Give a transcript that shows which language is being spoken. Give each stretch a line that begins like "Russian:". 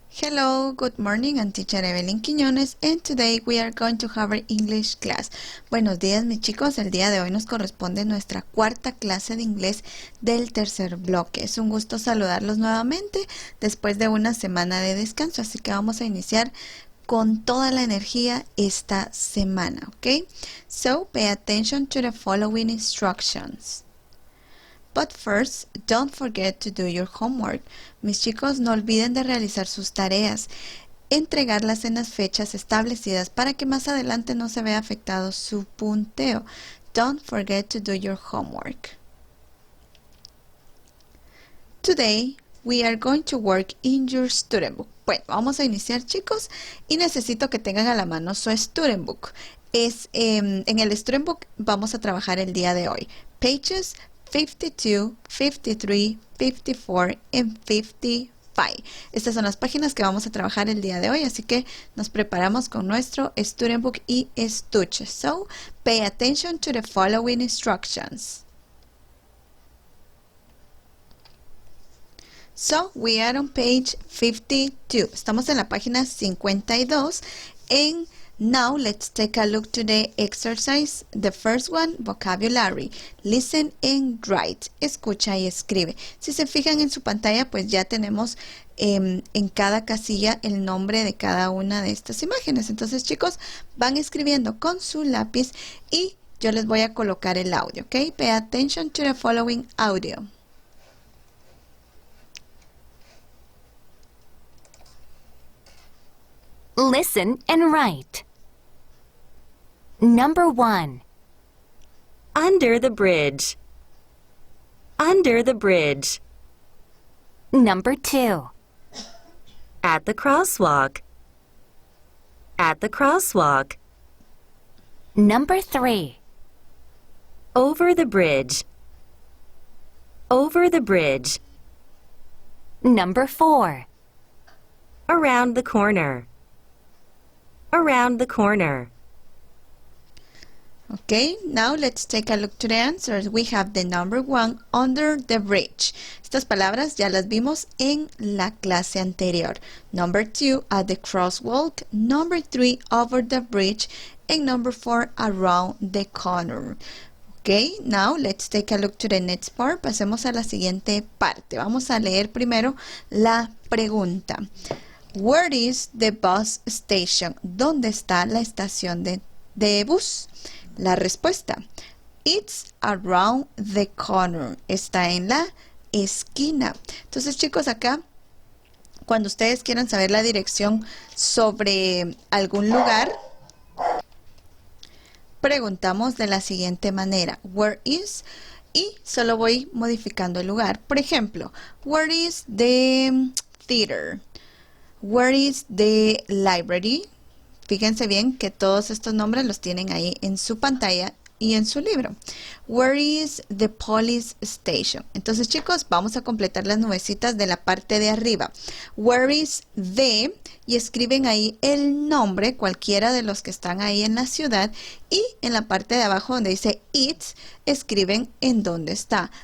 English: Hello, good morning, I'm teacher Evelyn Quiñones and today we are going to have our English class.
Spanish: Buenos días mis chicos, el día de hoy nos corresponde nuestra cuarta clase de inglés del tercer bloque. Es un gusto saludarlos nuevamente después de una semana de descanso, así que vamos a iniciar con toda la energía esta semana, ¿ok?
English: So, pay attention to the following instructions. But first, don't forget to do your homework.
Spanish: Mis chicos, no olviden de realizar sus tareas, entregarlas en las fechas establecidas para que más adelante no se vea afectado su punteo.
English: Don't forget to do your homework. Today, we are going to work in your student book.
Spanish: Bueno, vamos a iniciar chicos y necesito que tengan a la mano su student book. En el student book vamos a trabajar el día de hoy.
English: Pages 52, 53, 54 and 55.
Spanish: Estas son las páginas que vamos a trabajar el día de hoy, así que nos preparamos con nuestro student book y estuche.
English: So, pay attention to the following instructions. So, we are on page 52.
Spanish: Estamos en la página 52 en
English: Now, let's take a look to the exercise. The first one, vocabulary. Listen and write.
Spanish: Escucha y escribe. Si se fijan en su pantalla, pues ya tenemos en cada casilla el nombre de cada una de estas imágenes. Entonces, chicos, van escribiendo con su lápiz y yo les voy a colocar el audio, ¿ok?
English: Pay attention to the following audio. Listen and write. Number 1. Under the bridge. Under the bridge. Number 2. At the crosswalk. At the crosswalk. Number 3. Over the bridge. Over the bridge. Number 4. Around the corner. Around the corner. Okay, now let's take a look to the answers. We have the number 1, under the bridge.
Spanish: Estas palabras ya las vimos en la clase anterior.
English: Number 2, at the crosswalk. Number 3, over the bridge. And number 4, around the corner. Okay, now let's take a look to the next part.
Spanish: Pasemos a la siguiente parte. Vamos a leer primero la pregunta.
English: Where is the bus station?
Spanish: ¿Dónde está la estación de bus? La respuesta,
English: it's around the corner.
Spanish: Está en la esquina. Entonces, chicos, acá, cuando ustedes quieran saber la dirección sobre algún lugar, preguntamos de la siguiente manera.
English: Where is?
Spanish: Y solo voy modificando el lugar. Por ejemplo,
English: where is the theater? Where is the library?
Spanish: Fíjense bien que todos estos nombres los tienen ahí en su pantalla y en su libro.
English: Where is the police station?
Spanish: Entonces, chicos, vamos a completar las nubecitas de la parte de arriba.
English: Where is the?
Spanish: Y escriben ahí el nombre, cualquiera de los que están ahí en la ciudad. Y en la parte de abajo donde dice it, escriben en dónde está.